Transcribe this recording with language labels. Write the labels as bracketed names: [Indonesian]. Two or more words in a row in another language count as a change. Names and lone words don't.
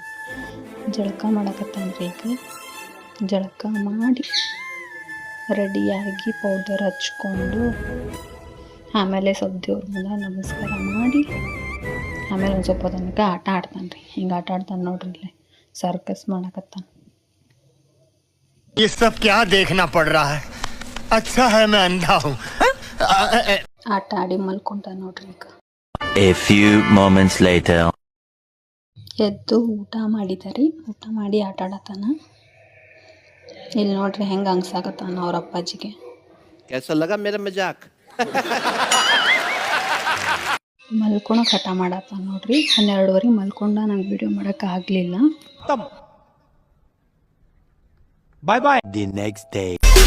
[Kannada] ಜಳಕ ಮಾಡಕತ್ತಾನೆ ರೀ ಈಗ. ಜಳಕ ಮಾಡಿ ರೆಡಿಯಾಗಿ ಪೌಡರ್ ಹಚ್ಕೊಂಡು ಆಮೇಲೆ ಸ್ವಲ್ಪ ದೇವ್ರ ಮುಂದೆ ನಮಸ್ಕಾರ ಮಾಡಿ ಆಮೇಲೆ ಒಂದು ಸ್ವಲ್ಪ ತನಕ ಆಟ ಆಡ್ತಾನೆ ರೀ. ಹಿಂಗೆ ಆಟ ಆಡ್ತಾನೆ ನೋಡ್ರಿ, ಇಲ್ಲೇ ಸರ್ಕಸ್ ಮಾಡಕತ್ತಾನೆ. [Hindi] ये सब क्या देखना पड़ रहा है? अच्छा है मैं अंधा हूँ. [Kannada] ಆಟ ಆಡಿ ಮಲ್ಕೊಂತಾನೆ ನೋಡ್ರಿ ಈಗ. [English] A few moments later. [Kannada] ಎದ್ದು ಊಟ ಮಾಡಿದಾರಿ. ಊಟ ಮಾಡಿ ಆಟ ಆಡತಾನ. ಇಲ್ಲಿ ನೋಡ್ರಿ ಹೆಂಗೆ ಹಂಗ್ಸಾಕತ್ತಾನ ಅವ್ರ ಅಪ್ಪಾಜಿಗೆ. [Hindi] कैसा लगा मेरा मजाक? [Kannada] ಮಲ್ಕೊಳಕ್ಕೆ ಹಠ ಮಾಡತ್ತಾನ ನೋಡ್ರಿ. 12:30 ಮಲ್ಕೊಂಡ. ನಂಗೆ ವಿಡಿಯೋ ಮಾಡೋಕೆ ಆಗಲಿಲ್ಲ. [English] The next day.